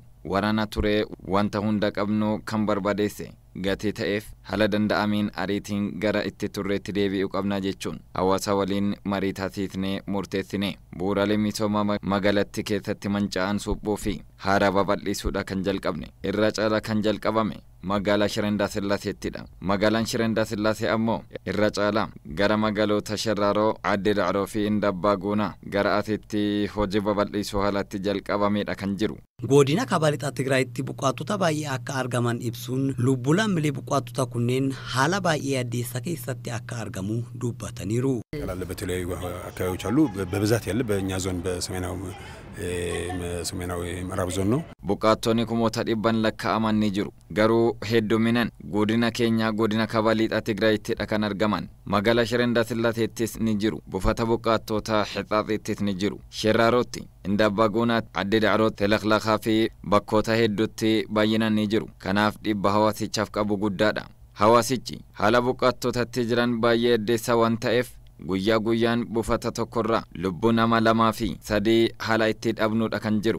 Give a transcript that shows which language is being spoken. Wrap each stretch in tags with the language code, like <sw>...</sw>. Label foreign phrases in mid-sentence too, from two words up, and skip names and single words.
<om>waraana ture wanta hunda qabnu kan barbaadeesse gatii ta'eef hala danda'amiin ariitiin gara itti turreetti deebi'uu qabna jechuun hawaasa waliin marii taasisnee murteessine bu'uuraalee misooma magaalatti keessatti manca'an suphuu fi haaraa babal'isuudha kan jalqabne irra caala kan jalqabame magaalaa Shiranda Sillaaseettidha magaalaan Shiranda Sillaasee ammoo irra caala gara magaalota Shirraaroo Adde Dacroo fi Indabbaa Guunaa gara asitti hojii babal'isuu haalatti jalqabameedha kan jiru godina kabalixaa Tigraayitti buqqaatota baay'ee akka argaman ibsuun lubbulaan milee buqqaatota kunneen haala baay'ee addeessa keessatti akka argamu dubbataniiru</om> <am>ያላለ በተለያዩ አካባቢዎች አሉ በብዛት ያለ በእኛ ዞን በሰሜናዊ ምዕራብ ዞን ነው</am> <om>buqqaatonni kumoota dhibban lakkaa'aman ni jiru garuu hedduminaan godina keenya godina kabalixaa Tigraayitti kan argaman magaalaa Shiranda Sillaaseettis ni jiru buufata buqqaatota Hixaaxittis ni jiru Shirraarootti Indabbaa Guunaa Adde Dacrootti Telaqlaqaa fi bakkoota hedduutti baay'inaan ni jiru kanaaf dhibba hawaasichaaf qabu guddaadha hawaasichi haala buqqaatotatti jiran baay'ee addeessa waan ta'eef guyyaa guyyaan buufata tokkorraa lubbuu nama 2 fi 3 haala itti dhabnuudha kan jiru</om>